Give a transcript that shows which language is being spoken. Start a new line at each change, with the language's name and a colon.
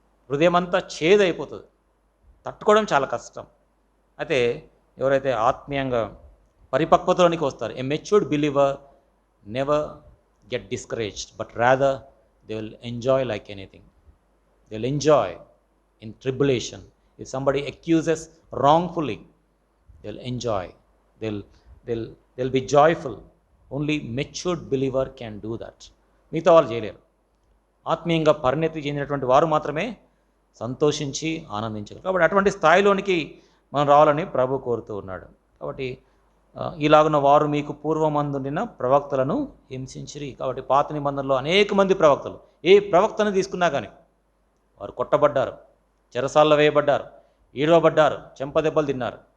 Telugu: హృదయం అంతా చేదైపోతుంది. తట్టుకోవడం చాలా కష్టం. అయితే ఎవరైతే ఆత్మీయంగా పరిపక్వతలోనికి వస్తారు,
English: A matured believer never get discouraged, but rather they will enjoy like anything. They will enjoy in tribulation. If somebody accuses wrongfully, they'll enjoy, they'll be joyful. Only matured believer can do that.
Telugu: మిగతా వాళ్ళు చేయలేరు. ఆత్మీయంగా పరిణతి చెందినటువంటి వారు మాత్రమే సంతోషించి ఆనందించగలరు. కాబట్టి అటువంటి స్థాయిలోనికి మనం రావాలని ప్రభు కోరుతూ ఉన్నాడు. కాబట్టి ఇలాగున్న వారు మీకు పూర్వమందుండిన ప్రవక్తలను హింసించిరి. కాబట్టి పాత నిబంధనలో అనేక మంది ప్రవక్తలు, ఏ ప్రవక్తను తీసుకున్నా కానీ వారు కొట్టబడ్డారు, చెరసాల్లో వేయబడ్డారు, ఈడవబడ్డారు, చెంపదెబ్బలు తిన్నారు.